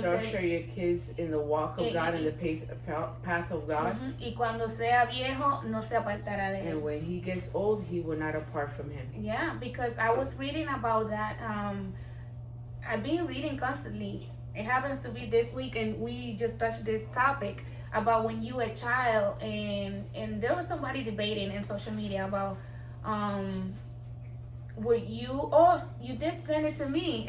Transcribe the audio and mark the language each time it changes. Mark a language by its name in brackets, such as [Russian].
[English] structure your kids in the walk of God, in the path of God. [Spanish] Y cuando sea viejo, no se apartará de él. [English] And when he gets old, he will not depart from him. Yeah, because I was reading about that. I've been reading constantly. It happens to be this week, and we just touched this topic about when you a child, and there was somebody debating in social media about were you, oh, you did send it to me.